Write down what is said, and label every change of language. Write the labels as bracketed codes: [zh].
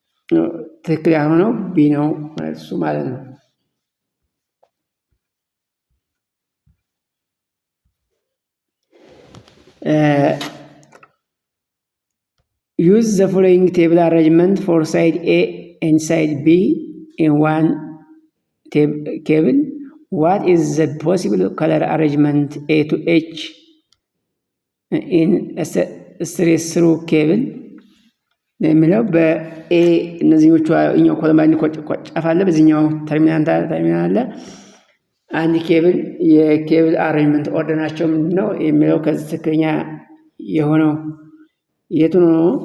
[am] ትክክል ያልሆነው ቢ ነው እሱ ማለት ነው። [en] use the following table arrangement for side A and side B in one cable. What is the possible color arrangement A to H in a straight through cable? [am] የሚለው በኤ እነዚህኞቹ እኛው ኮለምባኒ ጫፍ አለ፣ በዚህኛው ተርሚናል አለ። አንድ ኬብል የኬብል አሬንጅመንት ኦርደር ናቸው ምንድን ነው የሚለው ከዚህ ትክክለኛ የሆነው የቱ ነው?